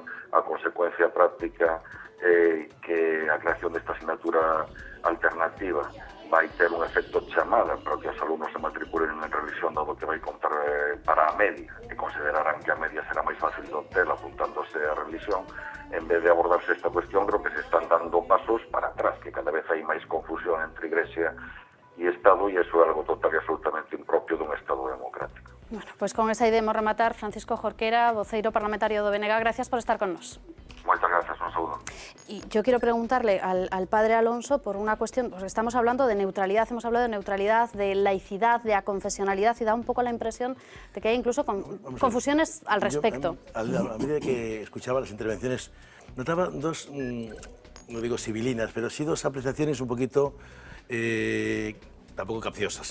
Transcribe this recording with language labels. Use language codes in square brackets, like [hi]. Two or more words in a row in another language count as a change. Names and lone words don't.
[gl] A consecuencia práctica que a creación desta asignatura alternativa vai ter un efecto chamada para que os alumnos se matriculen en religión, dado que vai contar para a media, e considerarán que a media será máis fácil de obter apuntándose a religión. En vez de abordarse esta cuestión, creo que se están dando pasos para atrás, que cada vez hai máis confusión entre Iglesia e Estado, e iso é algo total e absolutamente impropio dun Estado democrático. [es] Bueno, pues con esa idea hemos rematar. [gl] Francisco Jorquera, voceiro parlamentario do BNG, [es] gracias por estar [gl] con nos. [es] Muchas gracias, un saludo. Y yo quiero preguntarle al padre Alonso por una cuestión, pues estamos hablando de neutralidad, hemos hablado de neutralidad, de laicidad, de aconfesionalidad, y da un poco la impresión de que hay incluso confusiones al respecto. A medida que escuchaba las intervenciones, notaba dos, no digo civilinas, pero sí dos apreciaciones un poquito tampoco capciosas.